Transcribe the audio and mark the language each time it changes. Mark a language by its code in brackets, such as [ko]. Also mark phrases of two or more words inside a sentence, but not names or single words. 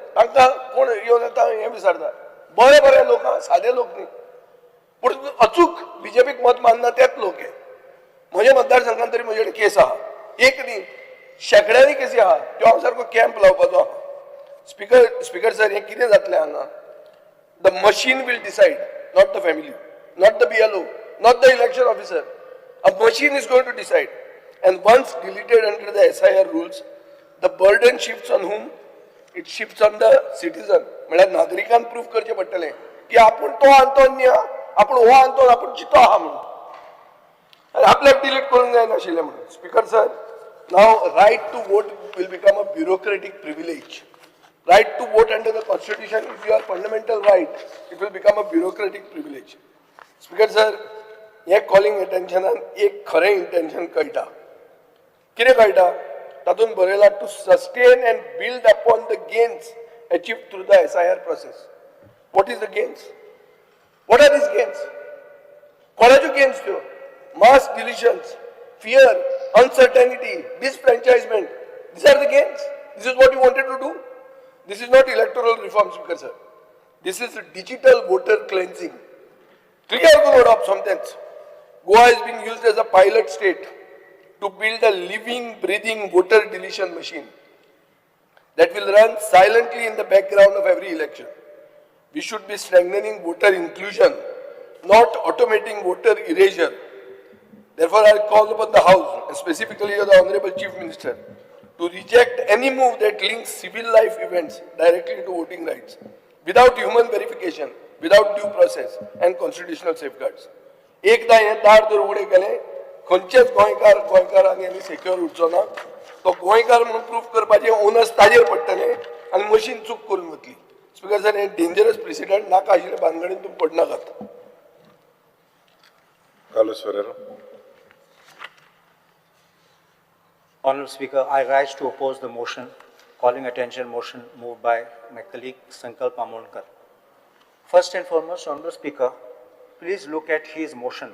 [kok] तांकां कोण येवन येता हें विचारता. बरे बरे लोक आहा, सादे लोक न्ही, पूण अचूक बीजेपीक मत मानना तेच लोक हे. म्हज्या मतदारसंघांत तरी म्हजे कडेन केस आहा, एक न्ही शेकड्यांनी केसी आहा, त्यो हांव सारको कॅम्प लावपाचो आहा. [en] Speaker sir, [kok] हें कितें जातलें हांगा? [en] the machine will decide, not the family, not the BLO, not the election officer. A machine is going to decide, and once deleted under the SIR rules, the burden shifts on whom? It shifts on the citizen. [kok] म्हळ्यार नागरिकान प्रूव्ह करचें पडटलें की आपूण तो आंतोन्य, आपूण हो आंतोन, आपूण चितो आहा म्हणून. आपल्याक डिलीट करूंक जायनाशिल्लें म्हणून. [en] Speaker sir, now right to vote will become a bureaucratic privilege. Right to vote under the constitution is your fundamental right. It will become a bureaucratic privilege. Speaker sir, [kok] हे कॉलिंग अटेन्शनान एक खरें इंटेन्शन कळटा. कितें कळटा? तातूंत बरयलां [en] to sustain and build upon the gains achieved through the SIR process. What is the gains? What are these gains? [kok] कोणाच्यो गेन्स त्यो? [en] Mass deletions, fear, uncertainty, disenfranchisement. These are the gains. This is what you wanted to do. This is not electoral reform, Speaker sir. This is digital voter cleansing. Clear the word of sentence. Goa is being used as a pilot state to build a living, breathing voter deletion machine that will run silently in the background of every election. We should be strengthening voter inclusion, not automating voter erasure. Therefore, I call upon the House, and specifically the Honorable Chief Minister, to reject any move that links civil life events directly to voting rights, without human verification, without due process and constitutional safeguards. [kok] एकदा हे दार जर उघडे केले, खंयचेच गोंयकारांक यांनी सेक्युअर उरचो ना, तो गोंयकार म्हणून प्रूफ करपाचे ओनस ताजेर पडटले आणि मशीन चूक करून वतली. [en] Speaker sir, [kok] हे [en] dangerous precedent [kok] नाका आशिल्ले भानगडीन तुम्ही पडनाकात. [en] Carlos Ferrero. Honourable Speaker, I rise to oppose the motion, calling attention motion moved by my colleague Sankalp Amolkar. First and foremost, Honourable Speaker, please look at his motion.